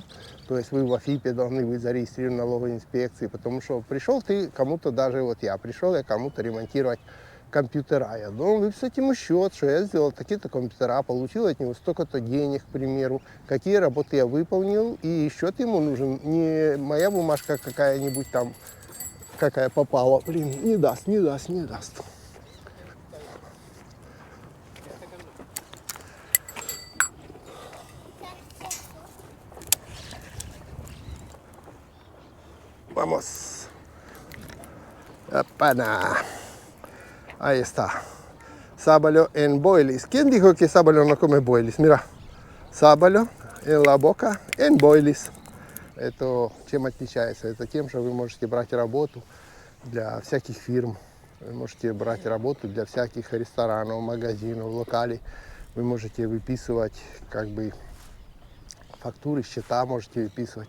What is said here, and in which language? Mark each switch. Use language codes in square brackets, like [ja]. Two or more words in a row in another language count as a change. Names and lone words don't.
[ru] То есть вы в АФИПе должны быть зарегистрированы в налоговой инспекции, потому что пришел ты кому-то, даже вот я кому-то ремонтировать компьютера. Я должен выписать ему счет, что я сделал такие-то компьютера, получил от него столько-то денег, к примеру, какие работы я выполнил, и счет ему нужен. Не моя бумажка какая-нибудь там, какая попала. Блин, не даст. [es] Vamos. Опана. Ahí está. Sábalo en boilis. ¿Quién dijo que sábalo no come boilis? Mira. Sábalo en la boca en boilis. [ru] Это чем отличается? Это тем, что вы можете брать работу для всяких фирм. Вы можете брать работу для всяких ресторанов, магазинов, локалей. Вы можете выписывать фактуры, счета можете выписывать.